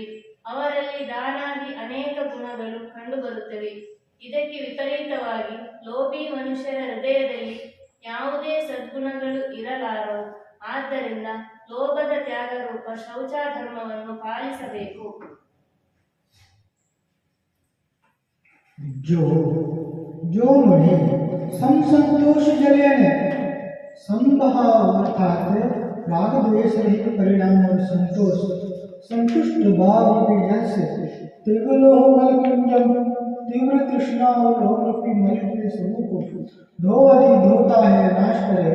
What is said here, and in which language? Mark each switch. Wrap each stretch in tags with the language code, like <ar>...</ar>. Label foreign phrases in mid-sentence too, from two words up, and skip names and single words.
<kn>ಅವರಲ್ಲಿ ದಾನಾದಿ ಅನೇಕ ಗುಣಗಳು ಕಂಡುಬರುತ್ತವೆ. ಇದಕ್ಕೆ ವಿಪರೀತವಾಗಿ ಲೋಭಿ ಮನುಷ್ಯರ ಹೃದಯದಲ್ಲಿ ಯಾವುದೇ ಸದ್ಗುಣಗಳು ಇರಲಾರವು. ಆದ್ದರಿಂದ ಲೋಭದ ತ್ಯಾಗರೂಪ ಶೌಚಧರ್ಮವನ್ನು ಪಾಲಿಸಬೇಕು.</kn> <hi>जो मुनि समसंतोष जलेन संभाव अर्थात राग द्वेष रहित परिणाम और संतोष संतुष्ट भाव रूपी जल से त्रिगुलोह मल कुंजम तीव्र तृष्णा और लोभ रूपी मल के समूह को धोवती धोता है, नाश करे।</hi>